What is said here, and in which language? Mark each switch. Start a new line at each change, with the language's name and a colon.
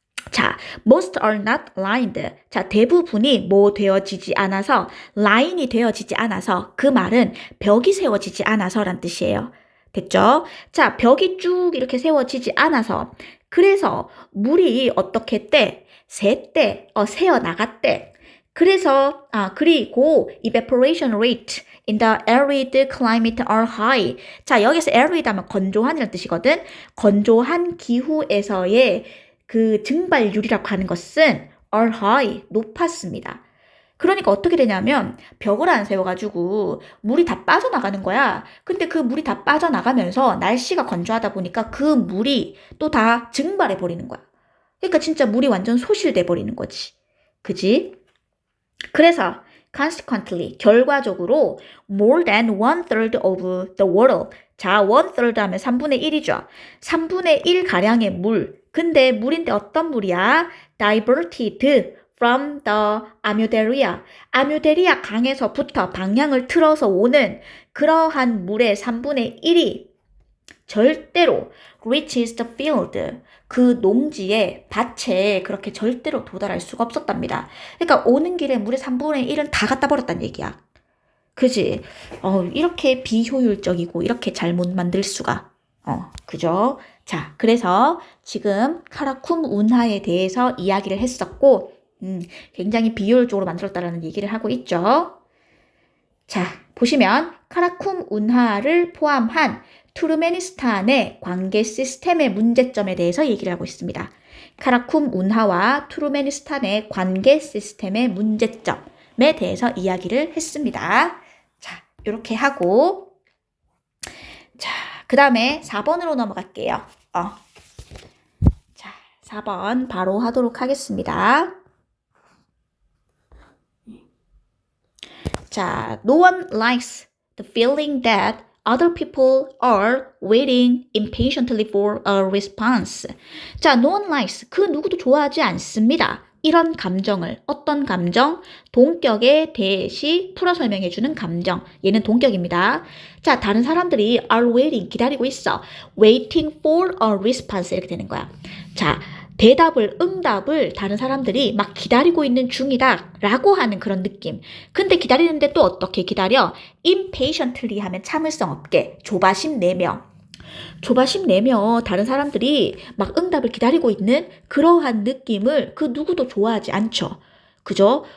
English: 자, most are not lined.
Korean: 자, 대부분이 뭐 되어지지 않아서, 라인이 되어지지 않아서, 그 말은 벽이 세워지지 않아서란 뜻이에요. 됐죠? 자, 벽이 쭉 이렇게 세워지지 않아서, 그래서 물이 어떻게 했대? 새어 나갔대. 그래서, 그리고
English: evaporation rate in the arid climate are high.
Korean: 자, 여기서 arid 하면 건조한이라는 뜻이거든. 건조한 기후에서의 그 증발률이라고 하는 것은
English: are high,
Korean: 높았습니다. 그러니까 어떻게 되냐면 벽을 안 세워가지고 물이 다 빠져나가는 거야. 근데 그 물이 다 빠져나가면서 날씨가 건조하다 보니까 그 물이 또 다 증발해 버리는 거야. 그러니까 진짜 물이 완전 소실돼 버리는 거지. 그지? 그래서
English: consequently,
Korean: 결과적으로
English: more than 1/3 of the water.
Korean: 자, 1/3 하면 3분의 1이죠. 3분의 1 가량의 물. 근데 물인데 어떤 물이야?
English: diverted from the 아뮤데리아.
Korean: 아뮤데리아 강에서부터 방향을 틀어서 오는 그러한 물의 3분의 1이 절대로
English: reaches the field.
Korean: 그 농지에 밭에 그렇게 절대로 도달할 수가 없었답니다. 그러니까 오는 길에 물의 3분의 1은 다 갖다 버렸다는 얘기야. 그지? 이렇게 비효율적이고 이렇게 잘못 만들 수가. 그죠? 자, 그래서 지금 카라쿰 운하에 대해서 이야기를 했었고, 굉장히 비효율적으로 만들었다라는 얘기를 하고 있죠. 자, 보시면 카라쿰 운하를 포함한 투르메니스탄의 관계 시스템의 문제점에 대해서 얘기를 하고 있습니다. 카라쿰 운하와 투르메니스탄의 관계 시스템의 문제점에 대해서 이야기를 했습니다. 자, 이렇게 하고 자, 그 다음에 4번으로 넘어갈게요. 자, 4번 바로 하도록 하겠습니다.
English: 자, no one likes the feeling that other people are waiting impatiently for a response. 자, no one likes.
Korean: 그 누구도 좋아하지 않습니다. 이런 감정을, 어떤 감정? 동격의 대시 풀어 설명해주는 감정. 얘는 동격입니다. 자, 다른 사람들이
English: are waiting,
Korean: 기다리고 있어.
English: waiting for a response
Korean: 이렇게 되는 거야. 자, 응답을 다른 사람들이 막 기다리고 있는 중이다 라고 하는 그런 느낌. 근데 기다리는데 또 어떻게 기다려? impatiently 하면 참을성 없게, 조바심 내며. 조바심 내며 다른 사람들이 막 응답을 기다리고 있는 그러한 느낌을 그 누구도 좋아하지 않죠. 그죠?